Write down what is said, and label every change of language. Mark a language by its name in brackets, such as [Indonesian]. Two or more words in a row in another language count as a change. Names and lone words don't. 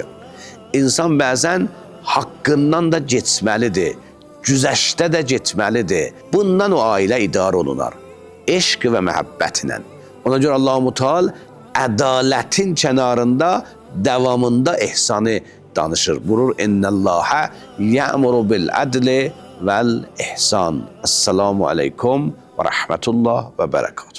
[Azerbaijani] İnsan bəzən haqqından da geçməlidir, güzəştə də getməlidir. Bundan o ailə idarə olunar. Eşq və məhəbbətlə. Ona görə Allah-u Teala ədalətin kənarında, davamında ihsanı danışır. [Arabic] Buyurur, إن الله يأمر بالعدل والإحسان. السلام عليكم ورحمة الله وبركاته.